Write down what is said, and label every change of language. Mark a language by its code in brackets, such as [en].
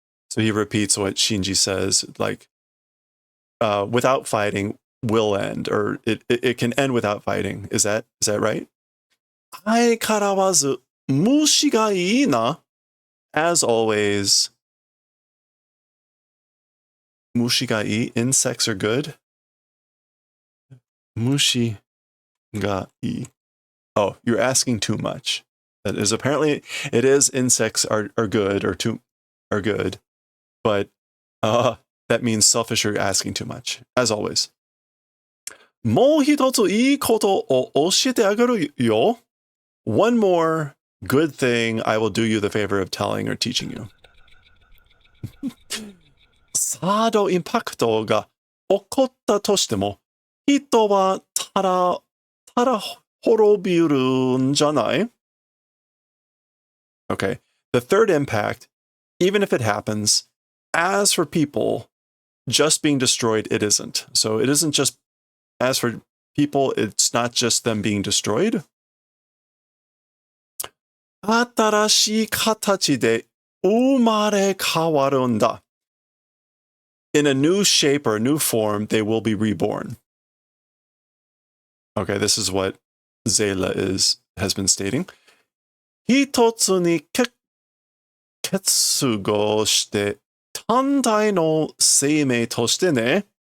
[en] So he repeats what Shinji says, like, without fighting will end, or it can end without fighting. Is that right? [ja] 相変わらず虫がいいな. [en] As always, [ja] 虫がいい, [en] insects are good. [ja] 虫がいい. [en] Oh, you're asking too much. That is apparently, it is insects are good or are good, but that means selfish or asking too much, as always. [ja] もう一ついいことを教えてあげるよ. [en] one more good thing I will do you the favor of telling or teaching you. [ja] サードインパクトが起こったとしても、人はただ滅びるんじゃない? [en] Okay, the third impact, even if it happens, as for people just being destroyed, it isn't. So it isn't just, as for people, it's not just them being destroyed. [ja] 新しい形で生まれ変わるんだ. [en] In a new shape or a new form, they will be reborn. Okay, this is what Zayla has been stating. [ja] 一つに結合して単体の生命としてね.